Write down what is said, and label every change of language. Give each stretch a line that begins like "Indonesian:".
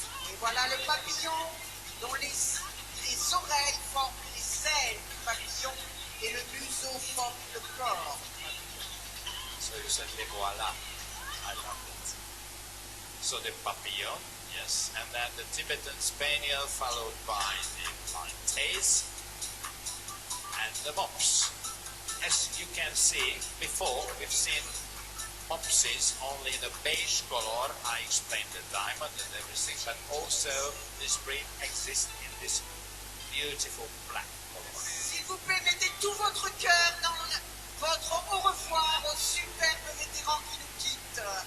French: Et voilà le papillon dont les oreilles forment les ailes du papillon et le museau forme le corps.
English: So you said
French: les voilà.
English: I love it. So the papillon, yes, and then the Tibetan Spaniel followed by the Maltese and the mops. As you can see, before we've seen mopsies only in a beige color. I explained the diamond and everything, but also this breed exists in this beautiful black color.
French: S'il vous plaît, mettez tout votre cœur dans votre au revoir aux superbes vétérans qui nous quittent.